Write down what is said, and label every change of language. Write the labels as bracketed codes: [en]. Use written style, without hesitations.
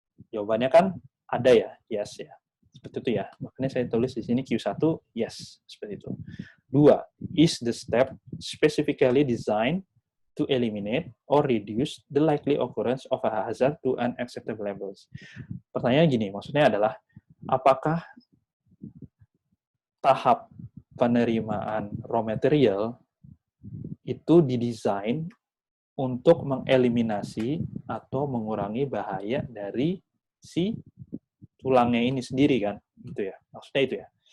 [id] Jawabannya kan ada ya, yes ya. Seperti itu ya. Makanya saya tulis di sini Q1, yes. Seperti itu. 2. [en] Is the step specifically designed to eliminate or reduce the likely occurrence of a hazard to unacceptable levels? [id] Pertanyaan gini, maksudnya adalah, apakah tahap penerimaan raw material itu didesain untuk mengeliminasi atau mengurangi bahaya dari si tulangnya ini sendiri kan, gitu ya. Maksudnya itu ya.